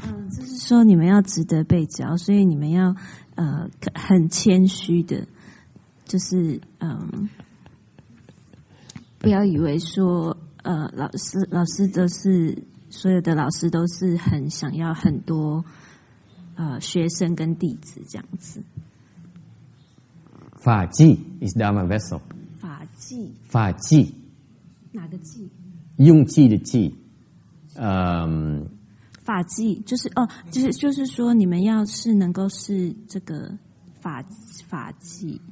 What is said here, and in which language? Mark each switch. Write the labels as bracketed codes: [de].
[zh] 就是说你们要值得被教，所以你们要很谦虚的。就是不要以为说老师都是所有的老师都是很想要很多学生跟弟子这样子。 [en] 法器 is Dharma Vessel. [zh] 法器哪个器？用气的气。法器就是说你们要是能够是这个法器。